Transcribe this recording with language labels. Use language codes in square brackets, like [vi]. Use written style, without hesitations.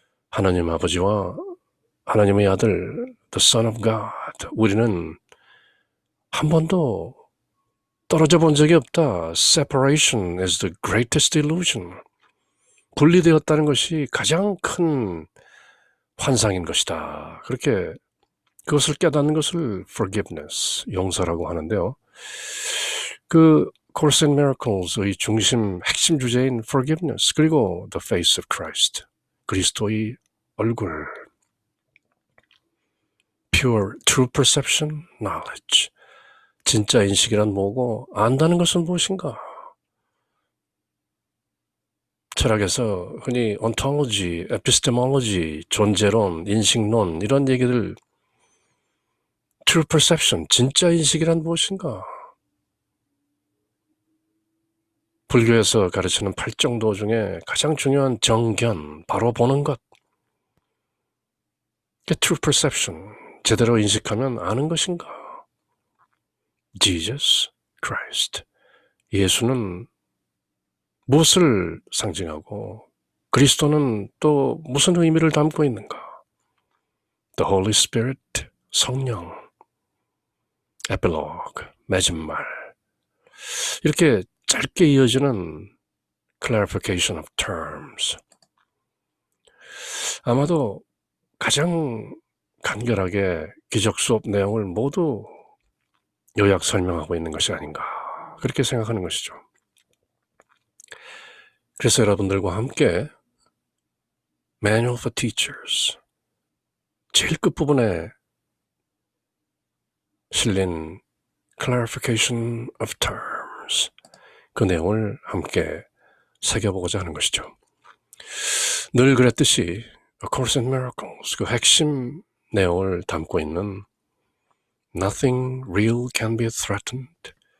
[ko] 하나님 아버지와 하나님의 아들 [en] The Son of God, [ko] 우리는 한 번도 떨어져 본 적이 없다. [en] Separation is the greatest illusion, [ko] 분리되었다는 것이 가장 큰 환상인 것이다. 그렇게 그것을 깨닫는 것을 forgiveness, 용서라고 하는데요. [en] 그 Course in Miracles의 [ko] 중심, 핵심 주제인 [en] forgiveness, 그리고 the face of Christ, [ko] 그리스도의 얼굴, [en] pure, true perception, knowledge, [ko] 진짜 인식이란 뭐고 안다는 것은 무엇인가? 철학에서 흔히 ontology, epistemology, 존재론, 인식론 이런 얘기들 [en] true perception, [ko] 진짜 인식이란 무엇인가? 불교에서 가르치는 팔정도 중에 가장 중요한 정견, 바로 보는 것. [en] true perception, [ko] 제대로 인식하면 아는 것인가? Jesus Christ, 예수는 무엇을 상징하고 그리스도는 또 무슨 의미를 담고 있는가? [en] The Holy Spirit, 성령, epilogue, 마지막. [ko] 이렇게 짧게 이어지는 [en] clarification of terms. [ko] 아마도 가장 간결하게 기적 수업 내용을 모두 요약 설명하고 있는 것이 아닌가 그렇게 생각하는 것이죠. 그래서 여러분들과 함께 Manual for Teachers 제일 끝부분에 실린 Clarification of Terms 그 내용을 함께 새겨보고자 하는 것이죠. 늘 그랬듯이 A Course in Miracles 그 핵심 내용을 담고 있는 [en] Nothing real can be threatened.